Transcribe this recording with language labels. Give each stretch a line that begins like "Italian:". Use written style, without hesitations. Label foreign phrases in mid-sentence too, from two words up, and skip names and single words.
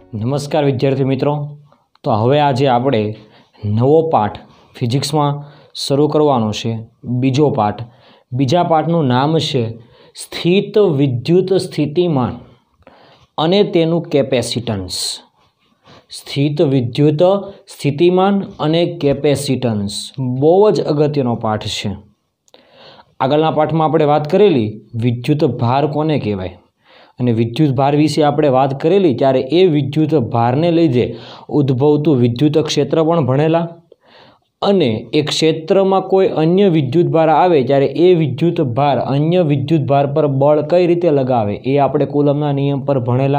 Gujarati: નમસ્કાર વિદ્યાર્થી મિત્રો। તો હવે આજ આપણે નવો પાઠ ફિઝિક્સ મેં શરૂ કરવાનો છે। બીજો પાઠ। બીજા પાઠનું નામ છે સ્થિત વિદ્યુત સ્થિતિમાન અને તેનું કેપેસિટન્સ। સ્થિત વિદ્યુત સ્થિતિમાન અને કેપેસિટન્સ બહુ જ અગત્યનો પાઠ છે। આગળના પાઠમાં આપણે વાત કરેલી વિદ્યુત ભાર કોને કહેવાય અને વિદ્યુત ભાર વિશે આપણે વાત કરેલી ત્યારે એ વિદ્યુત ભારને લીધે ઉદ્ભવતું વિદ્યુત ક્ષેત્ર પણ ભણેલા અને એ ક્ષેત્રમાં કોઈ અન્ય વિદ્યુત ભાર આવે ત્યારે એ વિદ્યુત ભાર અન્ય વિદ્યુત ભાર પર બળ કઈ રીતે લગાવે એ આપણે કુલમના નિયમ પર ભણેલા।